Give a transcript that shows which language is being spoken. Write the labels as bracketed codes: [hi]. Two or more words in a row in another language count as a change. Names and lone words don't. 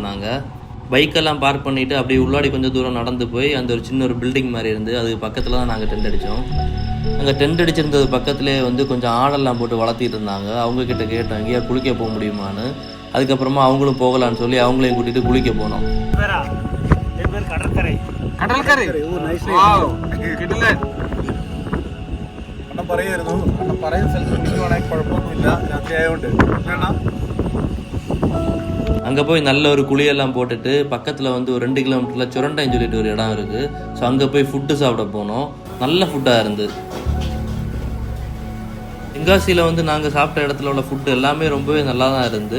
[ta] நாங்கள் பைக்கெல்லாம் பார்க் பண்ணிவிட்டு அப்படியே உள்ளாடி கொஞ்சம் தூரம் நடந்து போய் அந்த ஒரு சின்ன ஒரு பில்டிங் மாதிரி இருந்து அதுக்கு பக்கத்தில் தான் நாங்கள் டென்ட் அடித்தோம். அங்கே டென்ட் அடிச்சிருந்தது பக்கத்துலேயே வந்து கொஞ்சம் ஆடெல்லாம் போட்டு வளர்த்திட்டு இருந்தாங்க. அவங்கக்கிட்ட கேட்டோம் எங்கேயா குளிக்க போக முடியுமான்னு. அதுக்கப்புறமா அவங்களும் போகலான்னு சொல்லி அவங்களையும் கூட்டிகிட்டு குளிக்க போனோம். கடற்கரை [ml] പറയായിരുന്നു പറയുന്ന സ്ഥലത്ത് കുടിക്കുവാണെങ്കിൽ കുഴപ്പമൊന്നുമില്ല. രാത്രി ആയതുകൊണ്ട് [ta] அங்கே போய் நல்ல ஒரு குழியெல்லாம் போட்டுட்டு பக்கத்தில் வந்து ஒரு 2 கிலோமீட்டரில் சுரண்டைன்னு சொல்லிட்டு ஒரு இடம் இருக்குது. ஸோ அங்கே போய் ஃபுட்டு சாப்பிட போனோம். நல்ல ஃபுட்டாக இருந்தது. தென்காசியில் வந்து நாங்கள் சாப்பிட்ட இடத்துல உள்ள ஃபுட்டு எல்லாமே ரொம்பவே நல்லா தான் இருந்து.